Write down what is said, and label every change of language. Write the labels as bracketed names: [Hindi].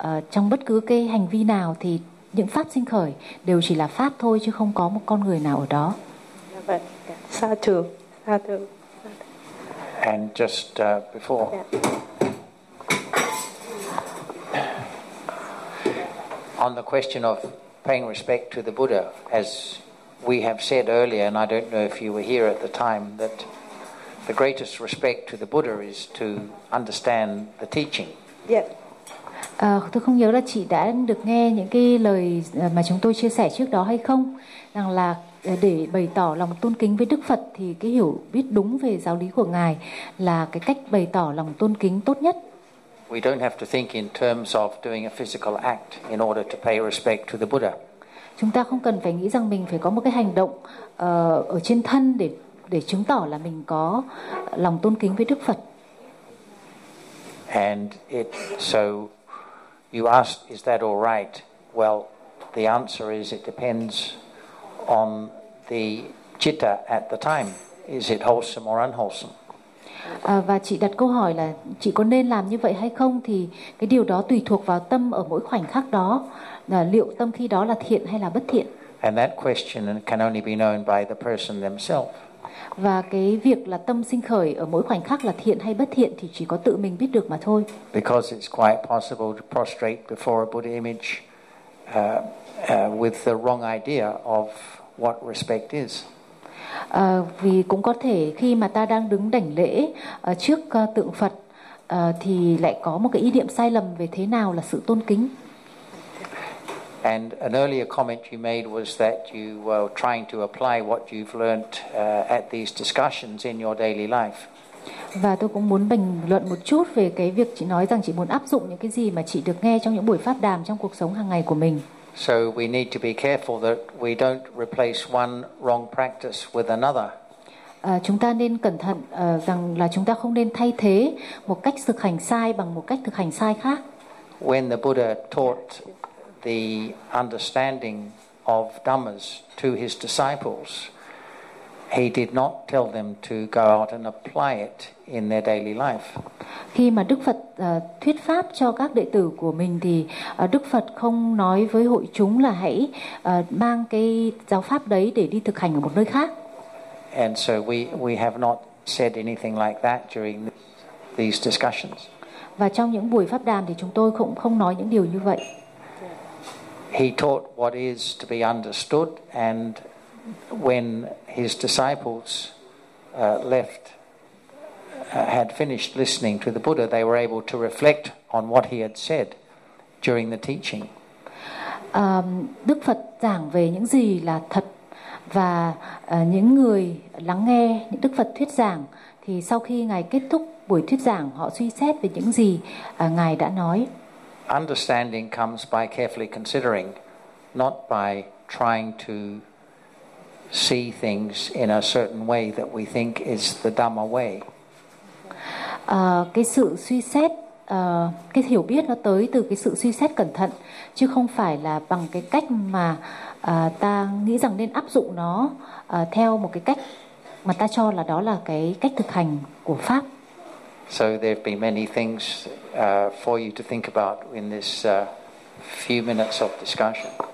[Vietnamese] trong bất cứ cái hành vi nào thì những pháp sinh khởi đều chỉ là pháp thôi, chứ không có một con người nào ở đó. Sa thường, sa thường. [English] And just before, on the question of paying respect to the Buddha, as we have said earlier, and I don't know if you were here at the time, that the greatest respect to the Buddha is to understand the teaching. Yeah. [Vietnamese] Tôi không nhớ là chị đã được nghe những cái lời mà chúng tôi chia sẻ trước đó hay không, rằng là để bày tỏ lòng tôn kính với Đức Phật thì cái hiểu biết đúng về giáo lý của Ngài là cái cách bày tỏ lòng tôn kính tốt nhất. [English] We don't have to think in terms of doing a physical act in order to pay respect to the Buddha. [Vietnamese] Chúng ta không cần phải nghĩ rằng mình phải có một cái hành động ở trên thân để chứng tỏ là mình có lòng tôn kính với Đức Phật. [English] And it, so you ask, is that all right? Well, the answer is it depends on the citta at the time. Is it wholesome or unwholesome? [Vietnamese] Và chị đặt câu hỏi là chị có nên làm như vậy hay không, thì cái điều đó tùy thuộc vào tâm ở mỗi khoảnh khắc đó, là liệu tâm khi đó là thiện hay là bất thiện. [English] And that question can only be known by the person themselves. [Vietnamese] Và cái việc là tâm sinh khởi ở mỗi khoảnh khắc là thiện hay bất thiện thì chỉ có tự mình biết được mà thôi. [English] Because it's quite possible to prostrate before a Buddha image with the wrong idea of what respect is. [Vietnamese] Vì cũng có thể khi mà ta đang đứng đảnh lễ trước tượng Phật thì lại có một cái ý niệm sai lầm về thế nào là sự tôn kính. [English] And an earlier comment you made was that you were trying to apply what you've learned at these discussions in your daily life. [Vietnamese] Và tôi cũng muốn bình luận một chút về cái việc chị nói rằng chị muốn áp dụng những cái gì mà chị được nghe trong những buổi pháp đàm trong cuộc sống hàng ngày của mình. [English] So we need to be careful that we don't replace one wrong practice with another. [Vietnamese] Chúng ta nên cẩn thận rằng là chúng ta không nên thay thế một cách thực hành sai bằng một cách thực hành sai khác. [English] When the Buddha taught the understanding of dhammas to his disciples, he did not tell them to go out and apply it in their daily life. [Vietnamese] Khi mà Đức Phật thuyết pháp cho các đệ tử của mình thì Đức Phật không nói với hội chúng là hãy mang cái giáo pháp đấy để đi thực hành ở một nơi khác. [English] And so we have not said anything like that during these discussions. [Vietnamese] Và trong những buổi pháp đàm thì chúng tôi cũng không nói những điều như vậy. [English] He taught what is to be understood, and when his disciples left, had finished listening to the Buddha, they were able to reflect on what he had said during the teaching. [Vietnamese] Đức Phật giảng về những gì là thật, và những người lắng nghe những Đức Phật thuyết giảng thì sau khi Ngài kết thúc buổi thuyết giảng, họ suy xét về những gì Ngài đã nói. [English] Understanding comes by carefully considering, not by trying to see things in a certain way that we think is the Dhamma way. [Vietnamese] Cái sự suy xét, cái hiểu biết nó tới từ cái sự suy xét cẩn thận, chứ không phải là bằng cái cách mà ta nghĩ rằng nên áp dụng nó theo một cái cách mà ta cho là đó là cái cách thực hành của pháp. [English] So there've been many things for you to think about in this few minutes of discussion.